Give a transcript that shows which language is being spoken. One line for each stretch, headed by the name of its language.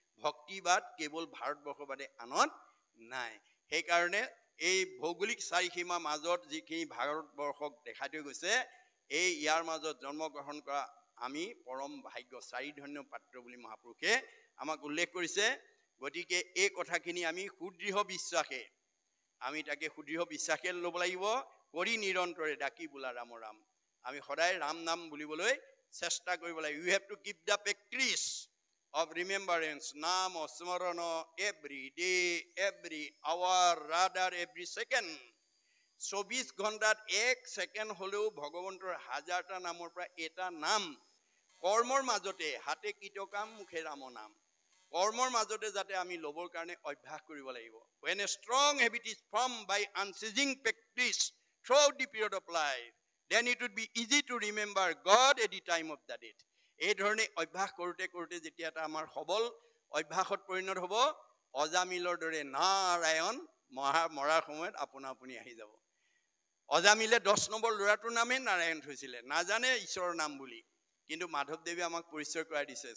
Assamese: ভক্তিবাদ কেৱল ভাৰতবৰ্ষৰ বাদে আনত নাই। সেইকাৰণে এই ভৌগোলিক চাৰিসীমাৰ মাজত যিখিনি ভাৰতবৰ্ষক দেখাই থৈ গৈছে, এই ইয়াৰ মাজত জন্মগ্ৰহণ কৰা আমি পৰম ভাগ্য, 4 ধন্য পাত্ৰ বুলি মহাপুৰুষে আমাক উল্লেখ কৰিছে। গতিকে এই কথাখিনি আমি সুদৃঢ় বিশ্বাসে, আমি তাকে সুদৃঢ় বিশ্বাসে ল'ব লাগিব। কৰি নিৰন্তৰে ডাকি বোলা ৰাম ৰাম, আমি সদায় ৰাম নাম বুলিবলৈ চেষ্টা কৰিব লাগিব।
English: you have to keep the practice of remembrance,
Assamese: নাম স্মৰণ
English: every day, every hour, rather every second.
Assamese: 24 ঘণ্টাত 1 ছেকেণ্ড হ'লেও ভগৱন্তৰ 1000টা নামৰ পৰা এটা নাম কৰ্মৰ মাজতে, হাতে কৃতকাম মুখে ৰাম নাম, কৰ্মৰ মাজতে যাতে আমি ল'বৰ কাৰণে অভ্যাস কৰিব লাগিব।
English: When a strong habit is formed by unceasing practice throughout the period of life, then it would be easy to remember God at the time of the death.
Assamese: এই ধৰণে অভ্যাস কৰোঁতে কৰোঁতে যেতিয়া এটা আমাৰ সবল অভ্যাসত পৰিণত হ'ব, অজামিলৰ দৰে নাৰায়ণ মৰাৰ সময়ত আপোনা আপুনি আহি যাব। অজামিলে 10 নম্বৰ ল'ৰাটোৰ নামেই নাৰায়ণ থৈছিলে, নাজানে ঈশ্বৰৰ নাম বুলি, কিন্তু মাধৱদেৱে আমাক পৰিচয় কৰাই দিছে।